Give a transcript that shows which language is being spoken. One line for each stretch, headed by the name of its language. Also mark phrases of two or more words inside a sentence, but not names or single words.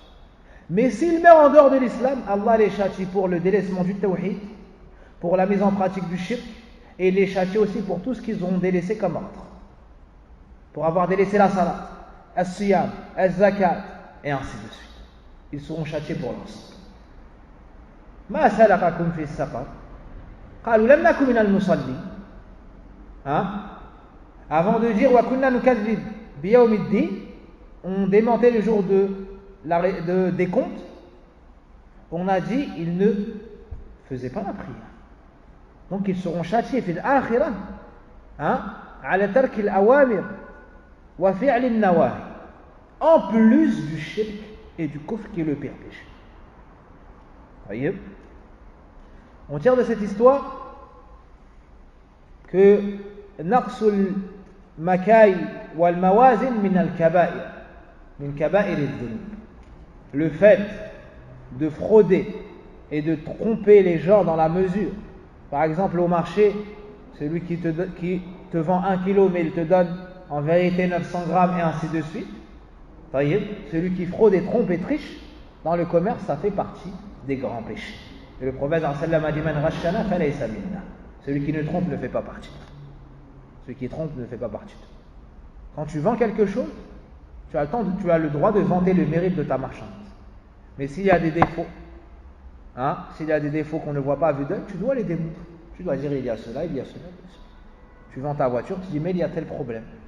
French: Mais s'ils meurent en dehors de l'islam, Allah les châtie pour le délaissement du tawhid, pour la mise en pratique du shirk, et les châtie aussi pour tout ce qu'ils ont délaissé comme ordre. Pour avoir délaissé la salat,
Arabic: الصيام، الزكاة,
French: et ainsi de suite. Ils seront châtiés pour l'ensemble.
Arabic: ما سلككم في سقر؟ قالوا لم نك من المصلين.
French: Avant de dire
Arabic: وكنا نكذب بيوم الدين,
French: on démentait le jour des comptes, on a dit ils ne faisaient pas la prière. Donc ils seront châtiés
Arabic: في الآخرة على ترك الأوامر وفعل النواهي,
French: en plus du shirk et du kufr qui est le pire péché. Voyez, on tire de cette histoire que
Arabic: نقص المكاييل والموازين من الكبائر، من كبائر الذنوب.
French: Le fait de frauder et de tromper les gens dans la mesure, par exemple au marché, celui qui te vend 1 kilo mais il te donne en vérité 900 grammes et ainsi de suite, celui qui fraude et trompe et triche dans le commerce, ça fait partie des grands péchés. Et le prophète
Arabic: صلى الله عليه وسلم
French: a dit
Arabic: من رشنا فليس منا.
French: Celui qui ne trompe ne fait pas partie. Celui qui trompe ne fait pas partie. Quand tu vends quelque chose, tu as le droit de vanter le mérite de ta marchandise. Mais s'il y a des défauts, s'il y a des défauts qu'on ne voit pas à vue d'œil, tu dois les démontrer. Tu dois dire il y a cela, il y a cela, il y a cela. Tu vends ta voiture, tu dis mais il y a tel problème.